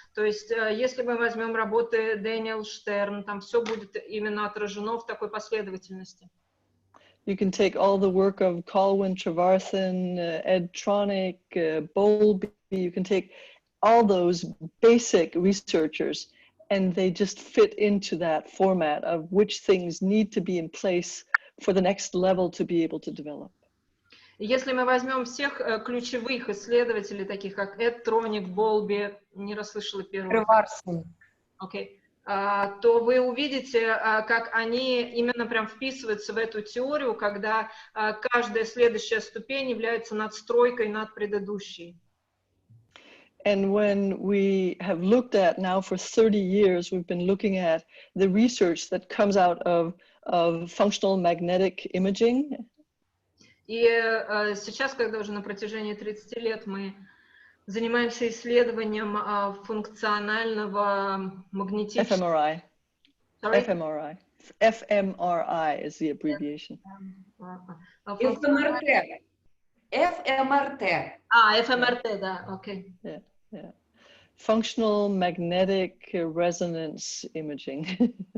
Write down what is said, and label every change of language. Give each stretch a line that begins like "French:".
Russian: То есть, если мы возьмем работы Дэниел Штерн, там все будет именно отражено в такой последовательности.
English: You can take all the work of Colwyn Trevarthen, Ed Tronick, Bowlby. You can take all those basic researchers, and they just fit into that format of which things need to be in place for the next level to be able to develop.
Russian: Если мы возьмем всех ключевых исследователей, таких как Эд Троник, Болби, не расслышала первого. Окей. То вы увидите, как они именно прям вписываются в эту теорию, когда каждая следующая ступень является надстройкой над предыдущей.
English: And when we have looked at now for 30 years, we've been looking at the research that comes out of functional magnetic imaging.
Russian: И сейчас, когда уже на протяжении 30 лет мы занимаемся исследованием функционального магнетического...
English: fMRI. fMRI. fMRI is the abbreviation.
Russian: ФМРТ. ФМРТ. ФМРТ, да, окей.
English: Yeah, yeah. Functional magnetic resonance imaging.